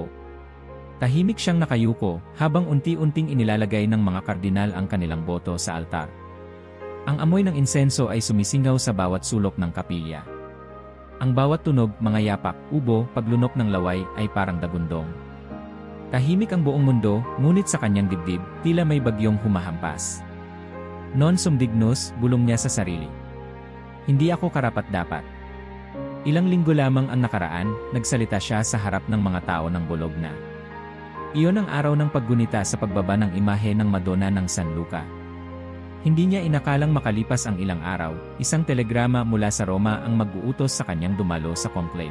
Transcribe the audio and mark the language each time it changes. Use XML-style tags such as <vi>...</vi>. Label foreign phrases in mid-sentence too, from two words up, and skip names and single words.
<tl>Tahimik siyang nakayuko habang unti-unting inilalagay ng mga kardinal ang kanilang boto sa altar. Ang amoy ng insenso ay sumisingaw sa bawat sulok ng kapilya. Ang bawat tunog, mga yapak, ubo, paglunok ng laway ay parang dagundong. Tahimik ang buong mundo, ngunit sa kanyang dibdib, tila may bagyong humahampas.</tl> <la>Non sum dignus,</la> <tl>bulong niya sa sarili. Hindi ako karapat-dapat. Ilang linggo lamang ang nakaraan, nagsalita siya sa harap ng mga tao ng bulog na. Iyon ang araw ng paggunita sa pagbaba ng imahe ng Madonna ng San Luca. Hindi niya inakalang makalipas ang ilang araw, isang telegrama mula sa Roma ang mag-uutos sa kanyang dumalo sa conclave.</tl>